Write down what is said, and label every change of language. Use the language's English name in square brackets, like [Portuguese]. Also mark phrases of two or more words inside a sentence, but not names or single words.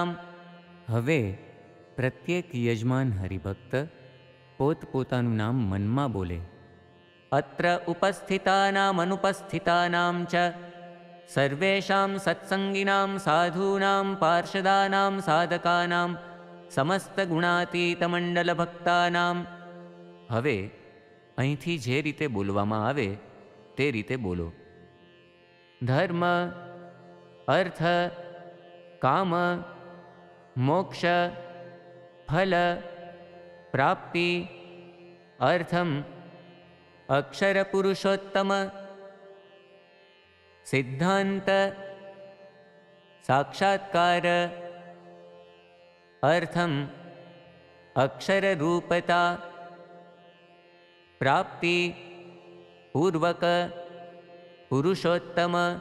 [Gujarati] હવે પ્રત્યેક યજમાન હરિભક્ત પોતપોતાનું નામ મનમા બોલે। [Sanskrit] अत्र उपस्थितानामनुपस्थितानां च सर्वेषां सत्संगिनां साधूनां पार्षदानां साधकानां समस्तगुणातीतमण्डलभक्तानां। [Gujarati] हवे અહીંથી જે રીતે બોલવામાં આવે તે રીતે બોલો। [Sanskrit] ધર્મ अर्थ काम मोक्ष फल प्राप्ति अर्थम अक्षर पुरुषोत्तम सिद्धांत साक्षात्कार अर्थम अक्षर रूपता प्राप्ति पूर्वक पुरुषोत्तम